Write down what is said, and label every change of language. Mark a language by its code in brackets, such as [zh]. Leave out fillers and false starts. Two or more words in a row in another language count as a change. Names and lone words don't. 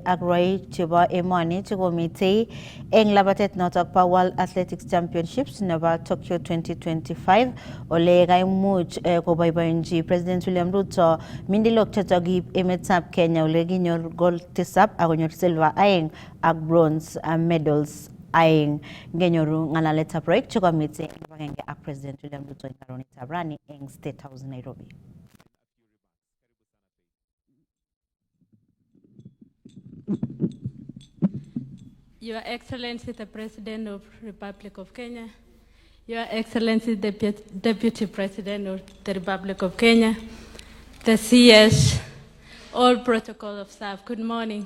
[kln] ak rwoik chebo emoni chekomite eng labatet notok pa World Athletics Championships nebo Tokyo 2025 ole kaimuch koboiboenchi President William Ruto mindilok chotok kiib emetab Kenya ole kinyor gold 7 ak konyor silver 2 ak [en] bronze medals [kln] aeng. Ngenyoru ng'alaletab rwoik chekomite eng kibagenge ak President William Ruto eng karonitab rani eng State House Nairobi. [en] Your Excellency the President of Republic of Kenya, Your Excellency the Deputy President of the Republic of Kenya, the CS, all protocol of staff, good morning.